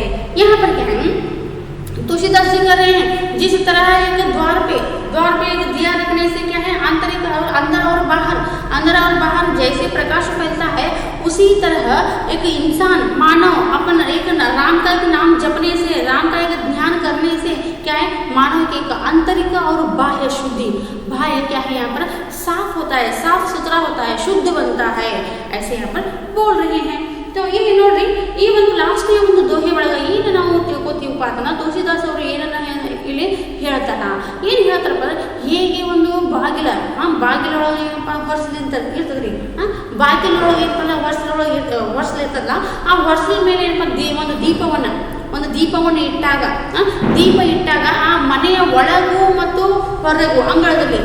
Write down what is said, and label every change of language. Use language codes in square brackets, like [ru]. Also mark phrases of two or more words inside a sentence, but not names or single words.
[hi] यहाँ पर क्या है तुलसीदास जी कर रहे हैं, जिस तरह एक द्वार पे एक दिया रखने से क्या है आंतरिक और अंदर और बाहर अंदर और बाहर जैसे प्रकाश फैलता है उसी तरह एक इंसान मानव अपन एक राम का एक नाम जपने से, राम का एक ध्यान करने से क्या है, मानव के एक आंतरिक और बाह्य शुद्धि, बाह्य क्या है यहाँ पर साफ होता है, साफ सुथरा होता है, शुद्ध बनता है, ऐसे यहाँ पर बोल रहे हैं। तो ये [kn] ನೋಡ್ರಿ ಈ ಒಂದು ಲಾಸ್ಟ್ ಒಂದು ದೋಹೆ ಒಳಗೆ ಏನು ನಾವು ತಿಳ್ಕೊತೀವಪ್ಪ ಅಂತಂದ್ರೆ ತುಳಸಿದಾಸ್ ಅವರು ಏನನ್ನ ಇಲ್ಲಿ ಹೇಳ್ತಾರ, ಏನು ಹೇಳ್ತಾರಪ್ಪ ಅಂದ್ರೆ ಹೇಗೆ ಒಂದು ಬಾಗಿಲ ಬಾಗಿಲೊಳಗೆ ಏನಪ್ಪ ಹೊರಸಲಿಂತ ಇರ್ತದ್ರಿ, ಬಾಗಿಲೊಳಗೆ ಏನಪ್ಪ ಹೊರಸಲಿರ್ತದಲ್ಲ ಆ ಹೊರಸಲ ಮೇಲೆ ಏನಪ್ಪ ಒಂದು ದೀಪವನ್ನು ಇಟ್ಟಾಗ ದೀಪ ಇಟ್ಟಾಗ ಆ ಮನೆಯ ಒಳಗೂ ಮತ್ತು ಹೊರಗೂ ಅಂಗಳದಲ್ಲಿ,